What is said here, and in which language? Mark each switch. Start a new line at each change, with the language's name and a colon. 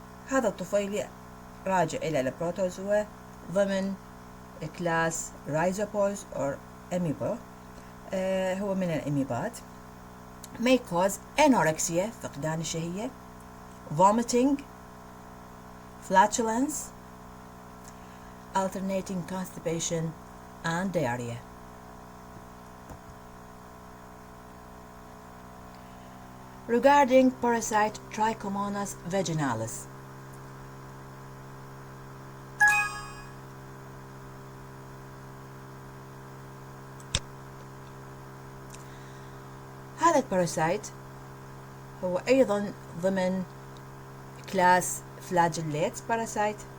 Arabic: هذا الطفيلي راجع إلى البروتوزوا ضمن كلاس رايزوبوز
English: or amoeba.
Arabic: هو من الأميبات.
English: may cause anorexia
Arabic: فقدان الشهية,
English: vomiting, flatulence, alternating constipation and diarrhea. Regarding parasite Trichomonas vaginalis,
Arabic: هذا الباراسايت هو أيضا ضمن كلاس فلاجيليتس باراسايت.